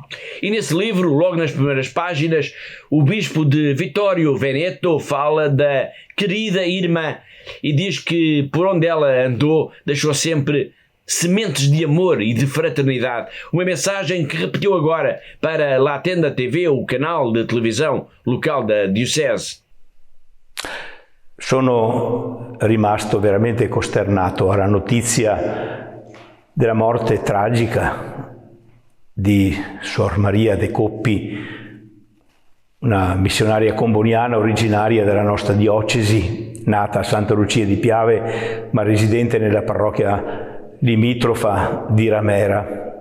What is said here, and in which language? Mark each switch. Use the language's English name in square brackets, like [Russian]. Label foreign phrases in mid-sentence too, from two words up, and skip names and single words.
[Portuguese] E nesse livro, logo nas primeiras páginas, o bispo de Vittorio Veneto fala da querida irmã e diz que por onde ela andou deixou sempre sementes de amor e de fraternidade. Uma mensagem que repetiu agora para La Tenda TV, o canal de televisão local da diocese. [Italian] Sono rimasto veramente costernato alla notizia della morte tragica di Sor Maria de Coppi, una missionaria comboniana originaria della nostra diocesi, nata a Santa Lucia di Piave, ma residente nella parrocchia limitrofa di Ramera.